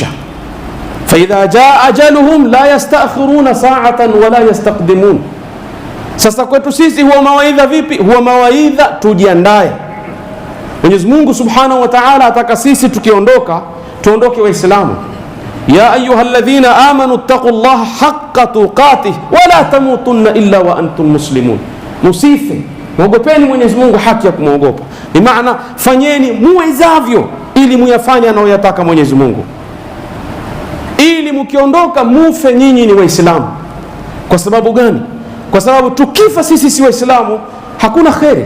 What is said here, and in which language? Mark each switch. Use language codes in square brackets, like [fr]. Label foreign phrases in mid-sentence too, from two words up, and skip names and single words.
[ar] فإذا جاء أجلهم لا يستأخرون ساعة ولا يستقدمون. [sw] Sasa kwetu sisi huwa mawaidha vipi? Huwa mawaidha tujiandae. Mwenyezi Mungu [ar] سبحانه وتعالى [sw] ataka sisi tukiondoka tuondoke Waislamu. [ar] يا أيها الذين آمنوا اتقوا الله حق تقاته ولا تموتن إلا وأنتم مسلمون. [sw] Musife, muogopeni Mwenyezi Mungu haki ya kumwogopa. Ni maana fanyeni muwezavyo ili muyafanye anayoyataka Mwenyezi Mungu, ili mkiondoka mufe nyinyi ni Waislamu. Kwa sababu gani? Kwa sababu tukifa sisi si Waislamu hakuna khairi.